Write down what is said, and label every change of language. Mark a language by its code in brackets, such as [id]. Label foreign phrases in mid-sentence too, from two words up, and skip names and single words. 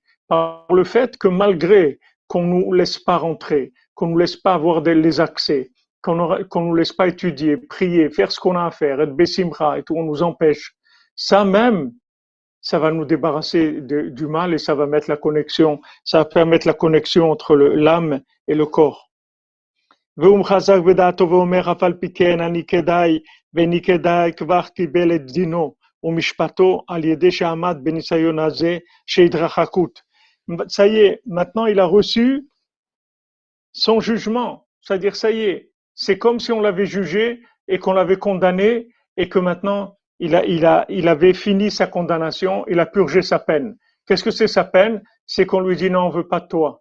[fr] Par le fait que malgré qu'on ne nous laisse pas rentrer, qu'on ne nous laisse pas avoir les accès, qu'on ne nous laisse pas étudier, prier, faire ce qu'on a à faire, être bessimra et tout, on nous empêche. Ça même, ça va nous débarrasser du mal et ça va mettre la connexion, ça va permettre la connexion entre l'âme et le corps. [he] והוא מחזק בדעתו ואומר אף על פי כן אני כדאי ואני כדאי כבר קיבל את דינו ומשפטו על ידי שעמד בניסיון הזה שהתרחקות. [fr] Ça y est, maintenant il a reçu son jugement. C'est-à-dire, ça y est, c'est comme si on l'avait jugé et qu'on l'avait condamné et que maintenant il avait fini sa condamnation, il a purgé sa peine. Qu'est-ce que c'est sa peine? C'est qu'on lui dit non, on veut pas de toi.